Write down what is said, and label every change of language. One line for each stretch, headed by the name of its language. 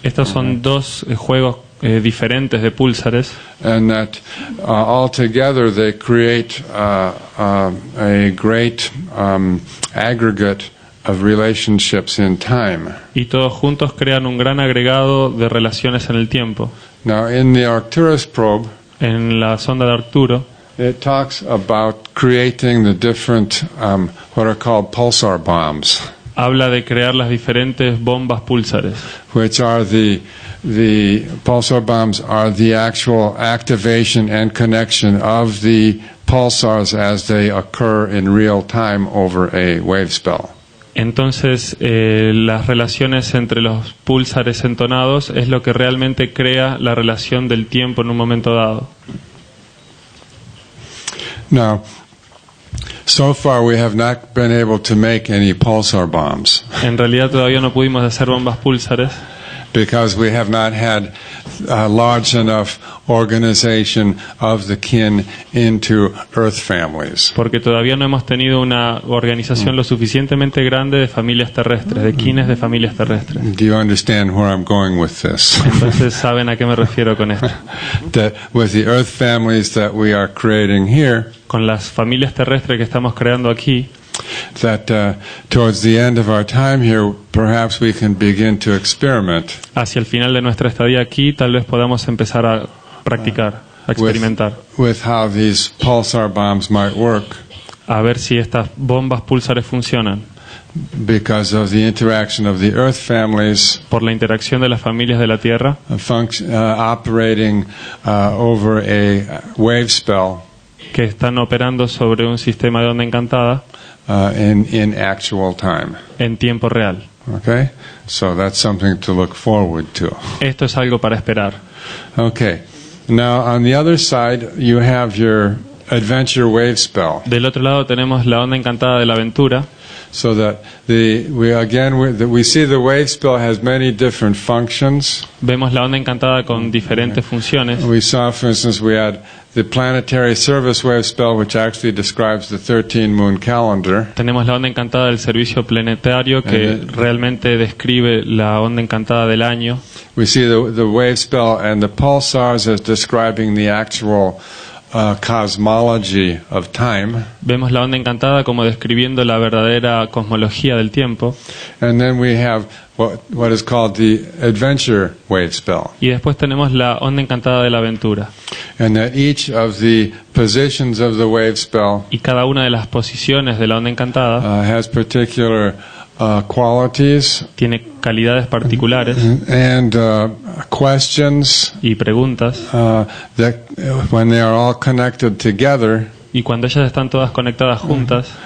Spanish: Estos son dos juegos diferentes de púlsares,
English: and that all together they create a great aggregate of relationships in time.
Spanish: y todos juntos crean un gran agregado de relaciones en el tiempo.
English: Now, in the Arcturus probe,
Spanish: En la sonda de Arturo
English: it talks about creating the different what are called pulsar bombs,
Spanish: habla de crear las diferentes bombas púlsares,
English: which are the pulsar bombs are the actual activation and connection of the pulsars as they occur in real time over a wave spell.
Spanish: Entonces, las relaciones entre los púlsares entonados es lo que realmente crea la relación del tiempo en un momento dado.
English: Now, so far we have not been able to make any pulsar bombs
Spanish: En realidad todavía no pudimos hacer bombas púlsares
English: because we have not had a large enough organization of the kin into Earth families.
Spanish: porque todavía no hemos tenido una organización lo suficientemente grande de familias terrestres, de quines de familias terrestres.
English: Do you understand where I'm going with this?
Spanish: Entonces saben a qué me refiero con esto.
English: That with the Earth families that we are creating here,
Spanish: Con las familias terrestres que estamos creando aquí,
English: that towards the end of our time here, perhaps we can begin to experiment
Spanish: hacia el final de nuestra estadía aquí, tal vez podamos empezar a practicar, a experimentar,
English: with how these pulsar bombs might work
Spanish: a ver si estas bombas púlsares funcionan.
English: because of the interaction of the Earth families
Spanish: Por la interacción de las familias de la Tierra,
English: operating over a wave spell
Spanish: que están operando sobre un sistema de onda encantada
English: in actual time.
Spanish: en tiempo real.
English: Okay? So that's something to look forward to.
Spanish: Esto es algo para esperar.
English: Okay. Now, on the other side, you have your adventure wave spell.
Spanish: Del otro lado tenemos la onda encantada de la aventura,
English: So that we see the wave spell has many different functions.
Spanish: vemos la onda encantada con diferentes funciones.
English: We saw, for instance, we had the planetary service wave spell, which actually describes the 13-moon calendar.
Spanish: Tenemos la onda encantada del servicio planetario que realmente describe la onda encantada del año.
English: We see the wave spell and the pulsars as describing the actual cosmology of time.
Spanish: Vemos la onda encantada como describiendo la verdadera cosmología del tiempo.
English: And then we have what is called the adventure wave spell.
Spanish: Y después tenemos la onda encantada de la aventura.
English: And that each of the positions of the wave spell
Spanish: Y cada una de las posiciones de la onda encantada
English: has particular qualities
Spanish: tiene calidades particulares
English: and questions
Spanish: y preguntas,
English: that when they are all connected together
Spanish: y cuando ellas están todas conectadas juntas,